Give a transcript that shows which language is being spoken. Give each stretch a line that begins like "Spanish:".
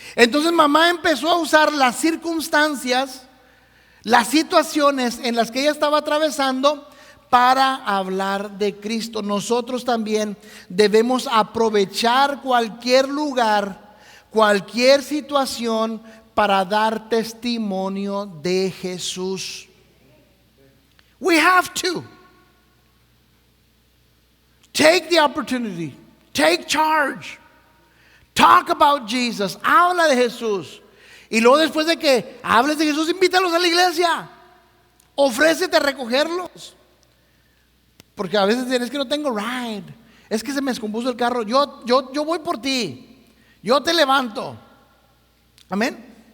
Spanish: Entonces mamá empezó a usar las circunstancias, las situaciones en las que ella estaba atravesando para hablar de Cristo. Nosotros también debemos aprovechar cualquier lugar, cualquier situación para dar testimonio de Jesús.
English: We have to take the opportunity, take charge, talk about Jesus,
Spanish: habla de Jesús. Y luego, después de que hables de Jesús, invítalos a la iglesia, ofrécete a recogerlos. Porque a veces dicen: es que no tengo ride, es que se me descompuso el carro. Yo voy por ti, yo te levanto. Amén.